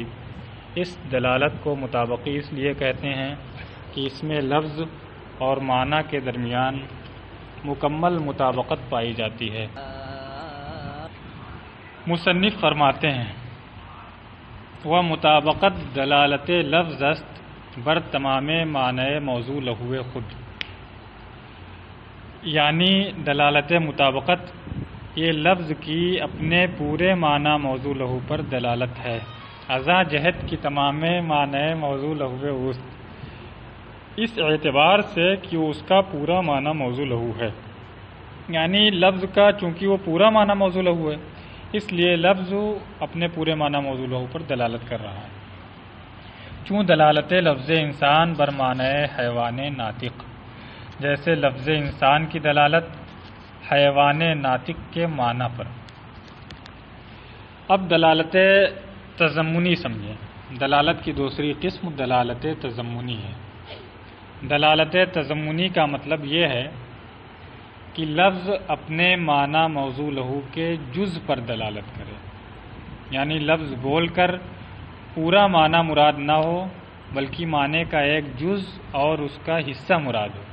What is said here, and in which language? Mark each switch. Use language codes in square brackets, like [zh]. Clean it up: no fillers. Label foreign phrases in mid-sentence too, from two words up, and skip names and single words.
[ur] اس دلالت کو مطابقی اس لیے کہتے ہیں کہ اس میں لفظ اور معنی کے درمیان مکمل مطابقت پائی جاتی ہے۔ مصنف فرماتے ہیں [fa] وہ مطابقت دلالت لفظ است بر تمام معنی موضوع لہو خود، یعنی دلالت مطابقت [ur] یہ لفظ کی اپنے پورے معنی موضوع لہو پر دلالت ہے، [fa] ازا جہت کی تمام معنی موضوع لہو اوست، [ur] اس اعتبار سے کہ اس کا پورا معنی موضوع لہو ہے، یعنی لفظ کا چونکہ وہ پورا معنی موضوع لہو ہے اس لیے لفظ اپنے پورے معنی موضوع لہو پر دلالت کر رہا ہے۔ [fa] چون دلالت لفظ انسان بر معنی حیوان ناطق، [ur] جیسے لفظ انسان کی دلالت حیوان ناطق کے معنی پر۔ اب دلالت تضمنی سمجھیں۔ دلالت کی دوسری قسم دلالت تضمنی ہے۔ دلالت تضمنی کا مطلب یہ ہے کہ لفظ اپنے معنی موضوع لہو کے جز پر دلالت کرے، یعنی لفظ بول کر پورا معنی مراد نہ ہو بلکہ معنی کا ایک جز اور اس کا حصہ مراد ہو۔